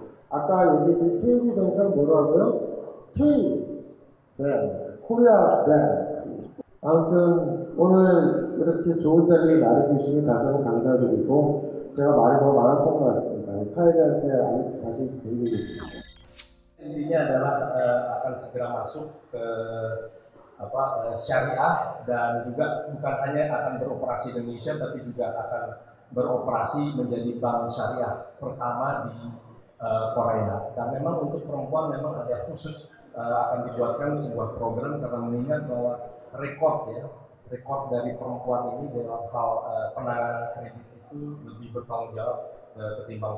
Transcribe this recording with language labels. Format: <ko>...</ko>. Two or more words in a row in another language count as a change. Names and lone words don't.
<ko>아까 얘기했던 KB뱅크는 뭐라고요? K 코리아 뱅크. 아무튼 오늘 이렇게 좋은 자리를 마련해 주시면 다시 한번 감사드리고 제가 말이 더 많았던 것 같습니다. 사회자한테 다시 드리겠습니다.</ko> <id>Intinya adalah akan segera masuk ke syariah dan juga bukan hanya akan beroperasi di Indonesia tapi juga akan beroperasi menjadi bank syariah pertama di Korea. Dan memang untuk perempuan memang ada khusus akan dibuatkan sebuah program karena mengingat bahwa rekor dari perempuan ini dalam hal penanganan kredit itu lebih bertanggung jawab ketimbang perempuan.</id>